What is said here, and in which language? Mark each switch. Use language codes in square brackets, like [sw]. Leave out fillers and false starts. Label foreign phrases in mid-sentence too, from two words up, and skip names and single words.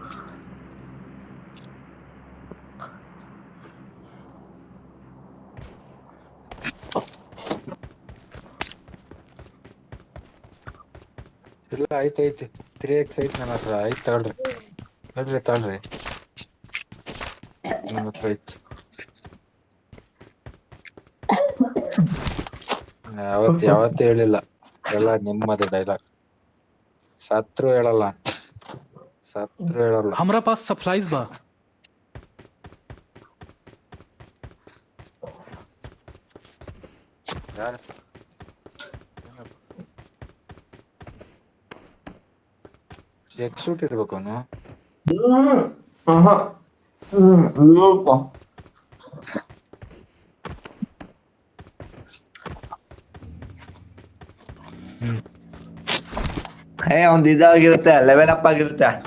[kn] ಇಲ್ಲ ಐತಿ 3x ಐತಿ ನನ್ನ ಹತ್ರ ಐತಿ ತಗೊಳ್ರಿ ತಗೊಳ್ರಿ ನನ್ನ ಹತ್ರ ಐತಿ. ಯಾವತ್ತೂ ಹೇಳಿಲ್ಲ ಎಲ್ಲ ನಿಮ್ಮದು ಡೈಲಾಗ್. ಸತ್ರು ಹೇಳಲ್ಲ [bho] हमरा पास सप्लाईज बा. [kn] ಯಾರು ಎಕ್ಸೂಟ್ ಇರ್ಬೇಕು ಅವನು. ಒಂದ್ ಇದಾಗಿರುತ್ತೆ [en] level up [kn] ಆಗಿರುತ್ತೆ